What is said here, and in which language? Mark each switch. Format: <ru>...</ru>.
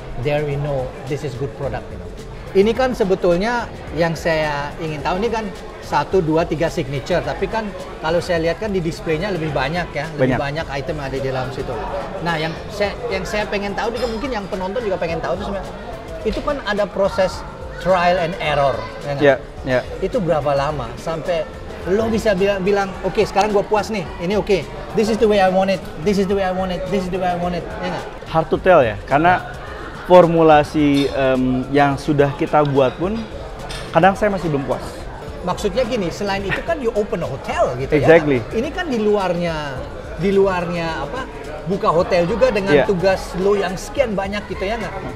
<en>There we know this is good product</en> <id>gitu. Ini kan sebetulnya yang saya ingin tahu ini kan 1, 2, 3 signature, tapi kan kalau saya lihat kan di displaynya lebih banyak ya, lebih banyak item yang ada di dalam situ. Nah yang saya pengen tahu, mungkin yang penonton juga pengen tahu itu sebenarnya, itu kan ada proses trial and error, ya nggak? Itu berapa lama sampai lo bisa bilang oke, sekarang gue puas nih, ini oke.</id> <en>This is the way I want it, this is the way I want it, this is the way I want it,</en> <id>ya nggak?</id> <en>Hard to tell</en> <id>ya, karena formulasi yang sudah kita buat pun kadang saya masih belum puas. Maksudnya gini, selain itu kan</id> <en>you open a hotel</en> <id>gitu</id> <en>exactly.</en> <id>Ya. Ini kan di luarnya apa? Buka hotel juga dengan tugas lo yang sekian banyak gitu ya nggak?</id>